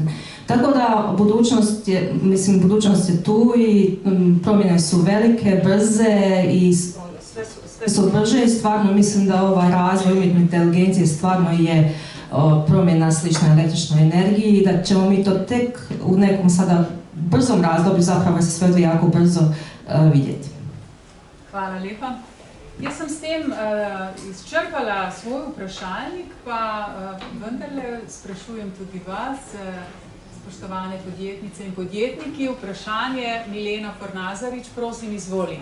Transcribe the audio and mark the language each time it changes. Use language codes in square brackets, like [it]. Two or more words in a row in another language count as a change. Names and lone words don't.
[hr] Tako da budućnost je tu i promjene su velike, brze i sve su brže i stvarno mislim da ovaj razvoj umjetne inteligencije stvarno je promjena slična električnoj energiji i da ćemo mi to tek u nekom sada brzom razdoblju, zapravo se sve jako brzo vidjeti. [sl] Hvala lepa. Jaz sem s tem izčrpala svoj vprašalnik, pa vendarle sprašujem tudi vas, spoštovane podjetnice in podjetniki. Vprašanje Milena Fornazarič, prosim, izvoli.